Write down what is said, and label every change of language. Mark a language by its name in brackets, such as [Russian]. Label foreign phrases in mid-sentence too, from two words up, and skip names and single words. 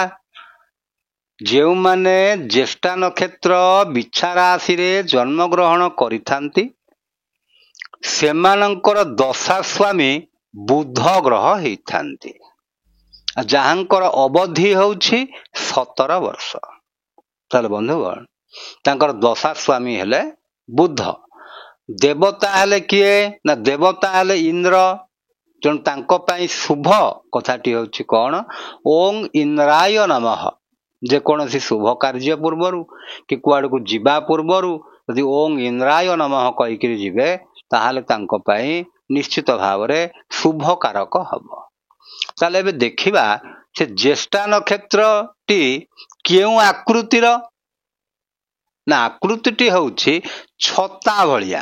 [Odia] ଯେଉଁ ମାନେ ଜ୍ୟେଷ୍ଠା ନକ୍ଷତ୍ର ବିଛା ରାଶି ରେ ଜନ୍ମ ଗ୍ରହଣ କରିଥାନ୍ତି ସେମାନଙ୍କର ଦଶା ସ୍ୱାମୀ ବୁଧ ଗ୍ରହ ହୋଇଥାନ୍ତି, ଯାହାଙ୍କର ଅବଧି ହୋଛି 17 ବର୍ଷ। ତାଲେ ବନ୍ଧୁଗଣ, ତାଙ୍କର ଦଶା ସ୍ୱାମୀ ହେଲେ ବୁଧ। ଦେବତା ହେଲେ କିଏ ନା ଦେବତା ହେଲେ ଇନ୍ଦ୍ର। ଜନ ତାଙ୍କୁ ପଇ ଶୁଭ କଥାଟି ହୋଛି କୋନ [Sanskrit] ओं इंद्राय नमः। [Odia] ଯେ କୋନସି ଶୁଭ କାର୍ଯ୍ୟ ପୂର୍ବରୁ କି କୁଆଡ଼ କୁ ଯିବା ପୂର୍ବରୁ ଯଦି [Sanskrit] ओं इंद्राय नमः [Odia] କହି କି ଯିବେ ତାହାଲେ ତାଙ୍କୁ ପଇ ନିଶ୍ଚିତ ଭାବ ରେ ଶୁଭ କାରକ ହବ। ତାଲେ ବେ ଦେଖିବା ସେ ଜ୍ୟେଷ୍ଠା ନକ୍ଷତ୍ର ଟି କେଉଁ ଆକୃତିର ନା ଆକୃତିଟି ହୋଛି ଛତା ଭଳିଆ।